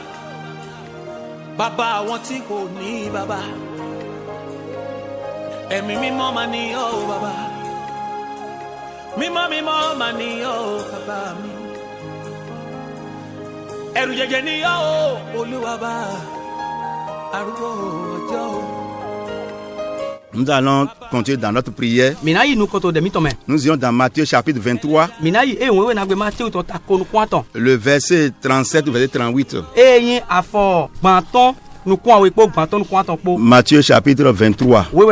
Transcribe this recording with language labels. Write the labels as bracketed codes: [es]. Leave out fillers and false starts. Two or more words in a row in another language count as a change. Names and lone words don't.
[yo] Bàbá àwọn tí kò ní bàbá. Ẹ̀mí mímọ́ mà ni ọ́ bàbá. Mímọ́ mímọ́ mà ni ọ́ bàbá mi. Ẹ̀rù jẹjẹ ni ọ́ Olúwa bá. Arúgbó ọjọ́. [fr] Nous allons continuer dans notre prière. Nous irons dans Matthieu chapitre 23. Le verset 37 au verset 38. Matthieu chapitre 23.